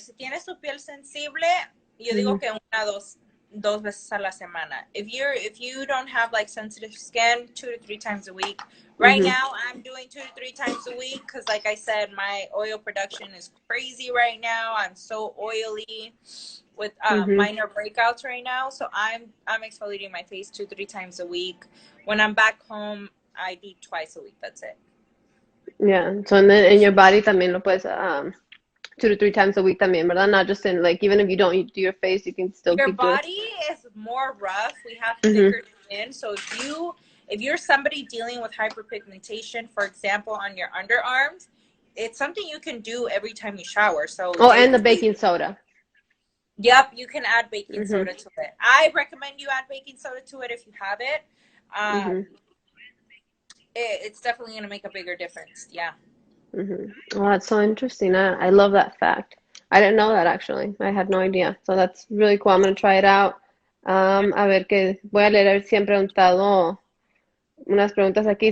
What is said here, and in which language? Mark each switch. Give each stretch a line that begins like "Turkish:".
Spanish: Si tienes tu piel sensible, yo digo que dos veces a la semana.
English: If you don't have like sensitive skin, 2 to 3 times a week. Right now, I'm doing 2 to 3 times a week because, like I said, my oil production is crazy right now. I'm so oily with minor breakouts right now, so I'm exfoliating my face 2 to 3 times a week. When I'm back home, I do twice a week. That's it. Yeah, so and then in your body
Spanish: también lo puedes
English: 2 to 3 times a week
Spanish: también, ¿verdad?
English: Not just in, like, even if you don't do your face, you can still your keep doing. body is more rough. We have thicker skin, so if you're somebody dealing with hyperpigmentation, for example, on your underarms, it's something you can do every time you shower. So And the baking soda. Yep, you can add baking soda to it. I recommend you add baking soda to it if you have it. It's definitely going to make a bigger difference. Yeah. Oh, that's so interesting. I love that fact. I didn't know that actually. I had no idea. So that's really cool. I'm going to try it out.
Spanish: A ver que voy a leer a ver si han preguntado unas preguntas aquí.